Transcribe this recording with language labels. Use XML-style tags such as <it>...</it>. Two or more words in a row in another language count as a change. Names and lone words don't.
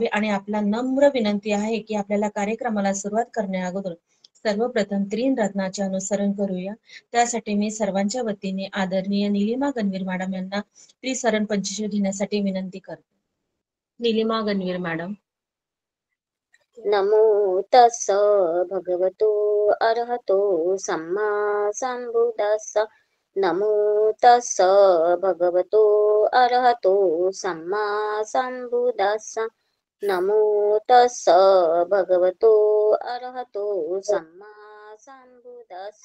<mr>आणि आपला नम्र विनंती आहे की आपल्याला कार्यक्रमाला सुरुवात करण्या अगोदर सर्वप्रथम 3 रत्नाचे अनुसरण करूया. त्यासाठी मी सर्वांच्या वतीने आदरणीय निलिमा गणवीर मॅडम यांना त्रिसरण पंचशील घेण्यासाठी विनंती करते. निलिमा गणवीर मॅडम.</mr> <pi>नमो तस्स भगवतो अरहतो सम्मा संबुद्धस्स. नमो तस्स भगवतो अरहतो सम्मा संबुद्धस्स. नमो तस्स भगवतो अरहतो सम्मा संबुद्धस्स.</pi>